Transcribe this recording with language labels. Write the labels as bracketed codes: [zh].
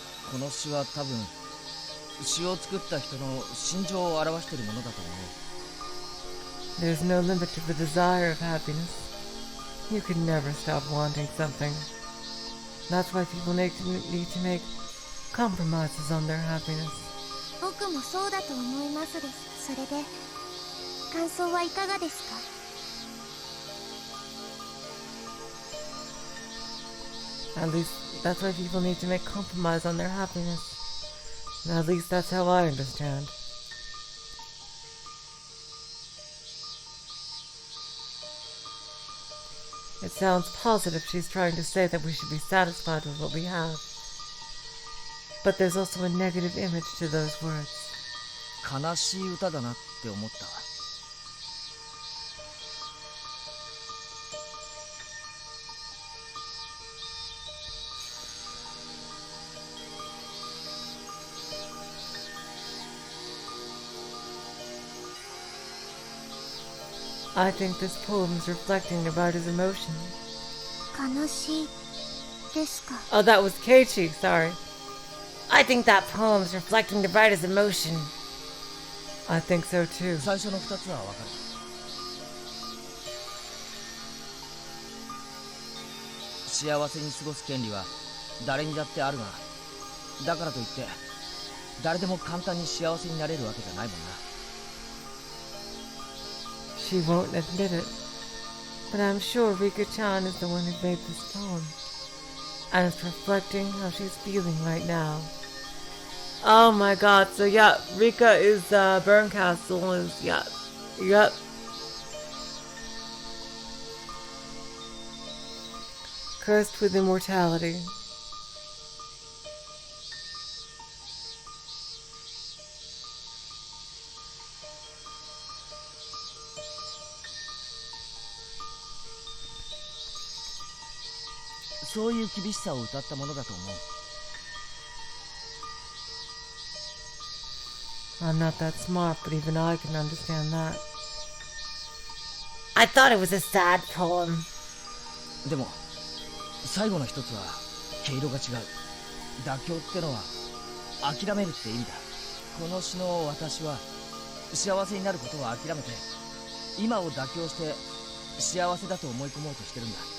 [en] This [ja] この詩は多分詩を作った人の心情を表しているものだと思う。 [en] There's no limit to the desire of happiness. You can never stop wanting something. That's why people need to make compromises on their happiness. [ja] 僕もそうだと思いますです。それで感想はいかがですか？ [en] At least that's why people need to make compromise on their happiness. At least that's how I understand. It sounds positive she's trying to say that we should be satisfied with what we have. But there's also a negative image to those words. [ja] 悲しい歌だなって思った。 [en] I think this poem is reflecting the writer's emotion. [ja] 悲しいですか？ [en] Oh, that was Keiichi, sorry. I think that poem is reflecting the writer's emotion. I think so too. [ja] 最初の2つはわかる。幸せに過ごす権利は誰にだってあるが、だからといって誰でも簡単に幸せになれるわけじゃないもんな。 [en] She won't admit it, but I'm sure Rika-chan is the one who made this poem, and it's reflecting how she's feeling right now. Oh my god, so yeah, Rika is, Burncastle is, yep. Cursed with immortality. So [ja] そういう厳しさを歌ったものだと思う。 [en] I'm not that smart, but even I can understand that. I thought it was a sad poem. [ja] でも最後の一つは毛色が違う。妥協ってのは諦めるって意味だ。この詩の私は幸せになることを諦めて今を妥協して幸せだと思い込もうとしてるんだ。